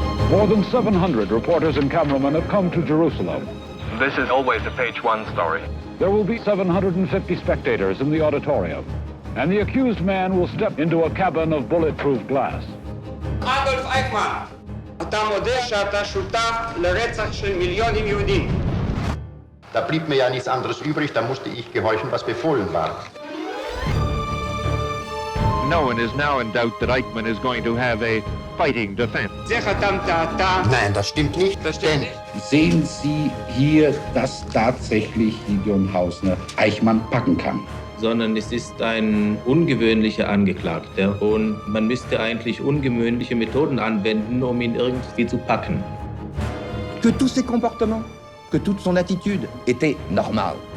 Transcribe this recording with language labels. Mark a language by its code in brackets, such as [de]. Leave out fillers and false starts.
[en] More than 700 reporters and cameramen have come to Jerusalem. This is always a page one story. There will be 750 spectators in the auditorium, and the accused man will step into a cabin of bulletproof glass. [he] אדולף אייכמן, אתה מודה שאתה שותף לרצח של מיליונים יהודים. [de] Da blieb mir ja nichts anderes übrig, da musste ich gehorchen, was befohlen war. [en] No one is now in doubt that Eichmann is going to have a fighting defense. [de] Nein, das stimmt nicht. Das stimmt nicht. Sehen Sie hier, dass tatsächlich Gideon Hausner Eichmann packen kann? Sondern es ist ein ungewöhnlicher Angeklagter und man müsste eigentlich ungewöhnliche Methoden anwenden, um ihn irgendwie zu packen. [fr] Que tous ses comportements, que toute son attitude était normale.